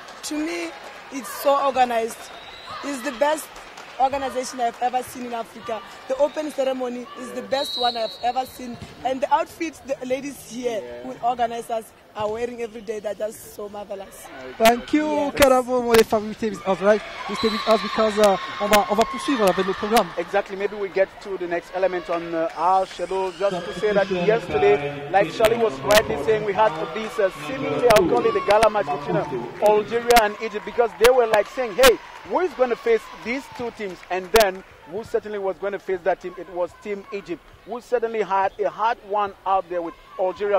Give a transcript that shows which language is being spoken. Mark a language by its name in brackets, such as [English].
[English] To me, it's so organized. It's the best organization I've ever seen in Africa. The open ceremony is the best one I've ever seen. And the outfits the ladies here who organize us are wearing every day, they're just so marvelous. Thank you, Kerabo Molefa. You stay with us, right? You stay with us because [French] on va poursuivre avec le programme. [English] Exactly. Maybe we get to the next element on our schedule. Just to say that yesterday, like Charlie was rightly saying, we had this seemingly, I'll call it the gala match between Algeria and Egypt, because they were like saying, hey, who is going to face these two teams? And then who certainly was going to face that team? It was Team Egypt, who certainly had a hard one out there with Algeria.